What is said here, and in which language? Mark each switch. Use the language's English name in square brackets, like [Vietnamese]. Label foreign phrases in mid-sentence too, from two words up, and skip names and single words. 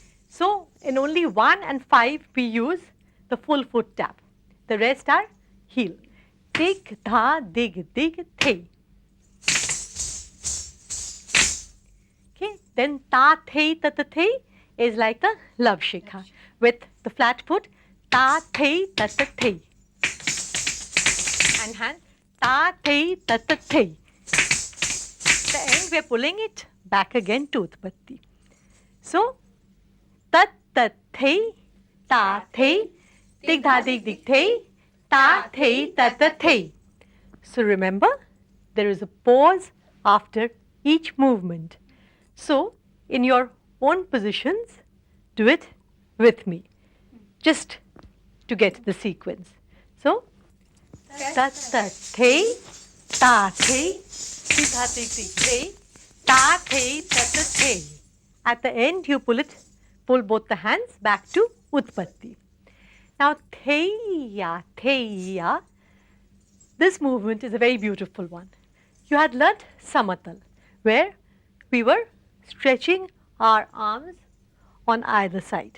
[English] So, in only 1 and 5, we use the full foot tap. The rest are heel. Tigdha Dig Dig Thei. Okay, then Ta Thei Tata Thei is like the love shikha with the flat foot. Ta Thei Tata Thei. And hand. Ta Thei Tata Thei. The end we are pulling it back again to Utpatti. So, Tat Tat Thei, Ta Thei, Dig Dha Dig Dig Thei, Ta Thei Tata Thei. So remember, there is a pause after each movement. So, in your own positions, do it with me, just to get the sequence. So, Tat Tat Thei, Ta Thei, Dig Dha Dig Dig Thei, Ta Thei Tata Thei. At the end, you pull both the hands back to Utpatti. Now, Theiya, Theiya, this movement is a very beautiful one. You had learnt Samatal, where we were stretching our arms on either side.